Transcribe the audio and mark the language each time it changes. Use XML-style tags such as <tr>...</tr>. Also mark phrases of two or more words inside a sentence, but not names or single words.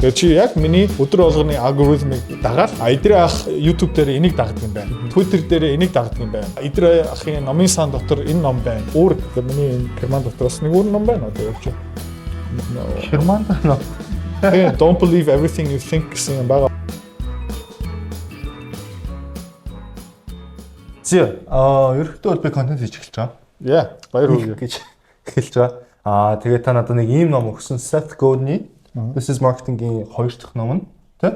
<mn>Тэгээ чи яг миний өдөр болгоны алгоритмыг дагаад эдрээ ах YouTube дээр энийг дагдаг юм байна. Twitter дээр энийг дагдаг юм байна. Эдрээ ахын номын сан дотор энэ ном байна. Өөр миний Герман дотроос нэг өөр ном байна одоо явж байна. Герман ном.</mn> <en>Don't believe everything you think</en> <mn>гэсэн юм байна. Зэ ерөнхийдөө бол би контент хийж эхэлж байгаа. Yeah, баяр хүргэе гэж эхэлж байгаа. Тэгээд та надад нэг ийм ном өгсөн Seth Godin This is Marketing-ийн 2 дахь ном нь тийм</mn>